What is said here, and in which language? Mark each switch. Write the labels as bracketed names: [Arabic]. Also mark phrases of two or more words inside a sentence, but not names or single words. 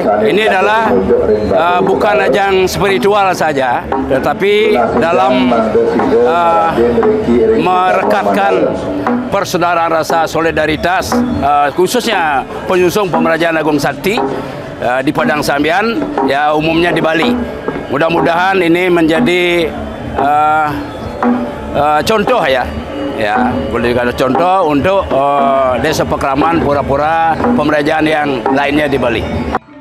[Indonesian] Ini adalah bukan ajang spiritual saja, tetapi dalam merekatkan persaudaraan rasa solidaritas khususnya penyusung Pemerajaan Agung Sakti di Padang Sambian ya umumnya di Bali. Mudah-mudahan ini menjadi contoh ya, boleh dikatakan contoh untuk desa Pekraman, pura-pura pemerajaan yang lainnya di Bali.